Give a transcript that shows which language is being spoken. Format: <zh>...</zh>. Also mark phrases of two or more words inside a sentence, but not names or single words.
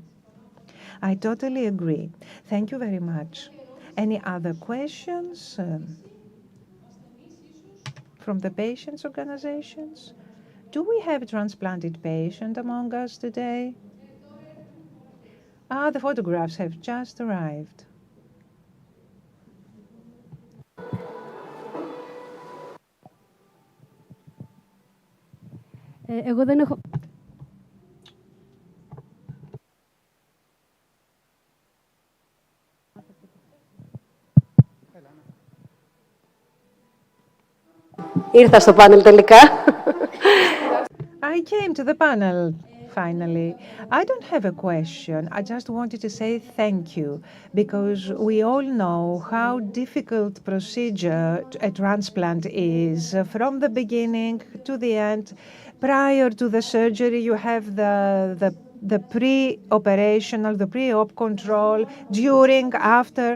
<en>I totally agree. Thank you very much. Any other questions from the patients' organizations? Do we have a transplanted patient among us today? Ah, the photographs have just arrived.</en> <el>Εγώ δεν έχω... Ήρθα στο πάνελ τελικά.</el> <en>I came to the panel, finally. I don't have a question. I just wanted to say thank you, because we all know how difficult procedure a transplant is. From the beginning to the end, prior to the surgery, you have the pre-operational, the pre-op control, during, after.</en>